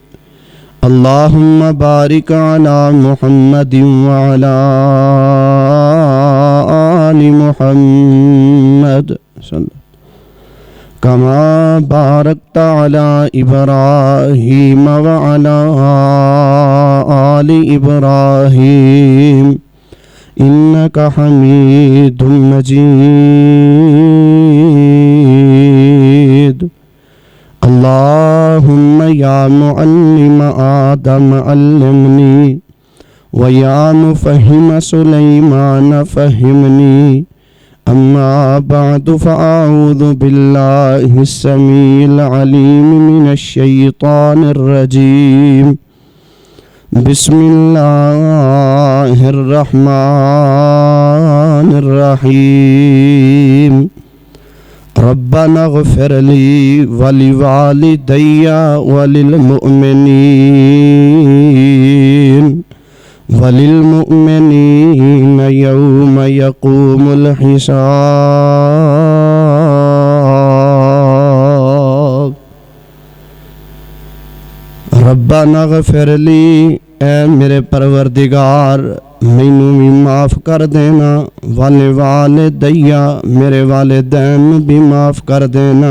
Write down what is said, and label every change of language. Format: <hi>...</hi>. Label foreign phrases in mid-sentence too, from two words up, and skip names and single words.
<ar>اللهم بارك على محمد وعلى آل محمد كما باركت على إبراهيم وعلى آل إبراهيم إنك حميد مجيد. اللهم يا معلم آدم علمني ويا مفهم سليمان فهمني. أما بعد فأعوذ بالله السميع العليم من الشيطان الرجيم. بسم الله الرحمن الرحيم. ربنا اغفر لي ولوالدي وللمؤمنين وللمؤمنين يوم يقوم الحساب. ربنا اغفر لي,</ar> <pa>اے میرے پروردگار مینوں وی معاف کر دینا.</pa> <ar>ولوالدي,</ar> <pa>میرے والدین وی معاف کر دینا.</pa>